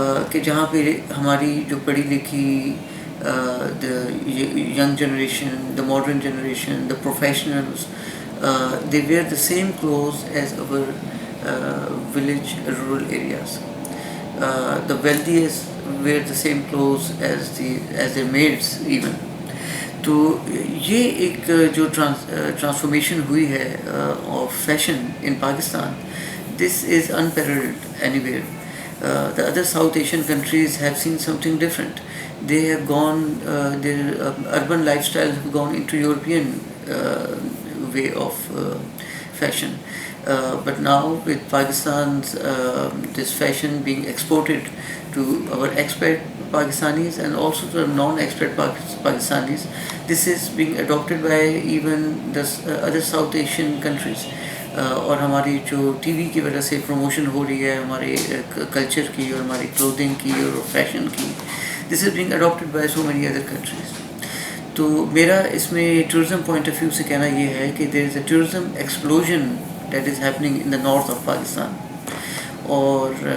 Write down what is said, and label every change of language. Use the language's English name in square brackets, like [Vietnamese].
[Urdu] کہ جہاں پہ ہماری جو پڑھی لکھی [English] the young generation, the modern generation, the professionals, they wear the same clothes as our village rural areas. The wealthiest wear the same clothes as their maids even. [Urdu] تو یہ ایک جو ٹرانسفارمیشن ہوئی ہے of fashion in Pakistan, [English] this is unparalleled anywhere. The other South Asian countries have seen something different. They have gone, their urban lifestyles have gone into European way of fashion. But now with Pakistan's this fashion being exported to our expat Pakistanis and also to non-expat Pakistanis, this is being adopted by even the other South Asian countries. [Urdu] اور ہماری جو T V کی وجہ سے promotion ہو رہی ہے ہمارے culture کی اور ہماری کلودنگ کی اور فیشن کی, [English] This is being adapted by so many other countries. [Urdu] تو میرا اس میں ٹورزم پوائنٹ آف ویو سے کہنا یہ ہے کہ [English] there is a tourism explosion that is happening in the north of Pakistan, [Urdu] اور